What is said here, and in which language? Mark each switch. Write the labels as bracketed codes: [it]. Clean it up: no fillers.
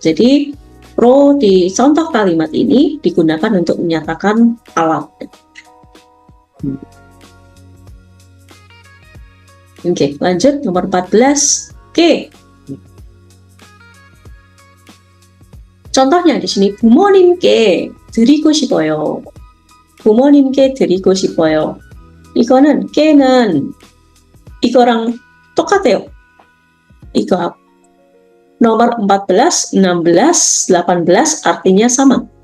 [id] Jadi pro di contoh kalimat ini digunakan untuk menyatakan alat. Oke, lanjut nomor 14. Oke. contohnya di sini [ko] 부모님께 드리고 싶어요. 부모님께 드리고 싶어요. 이거는 깨는 이거랑 똑같아요. 이거 [id] nomor 14, 16, 18 artinya sama.